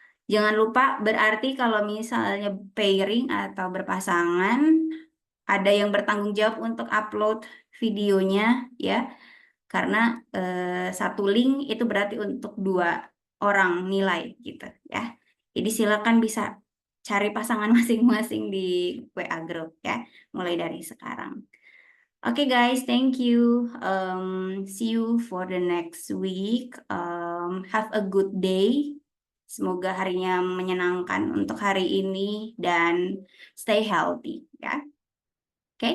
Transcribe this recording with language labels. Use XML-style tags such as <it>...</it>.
<id>Jangan lupa berarti kalau misalnya pairing atau berpasangan, ada yang bertanggung jawab untuk upload videonya ya. Karena 1 link itu berarti untuk 2 orang nilai gitu ya. Jadi silakan bisa cari pasangan masing-masing di WA group ya, mulai dari sekarang.</id> <en>Oke guys, thank you. See you for the next week. Have a good day.</en> <id>Semoga harinya menyenangkan untuk hari ini dan</id> <en>stay healthy</en> <id>ya. Oke, Assalamualaikum warahmatullahi wabarakatuh.</id> <en>Good morning.</en>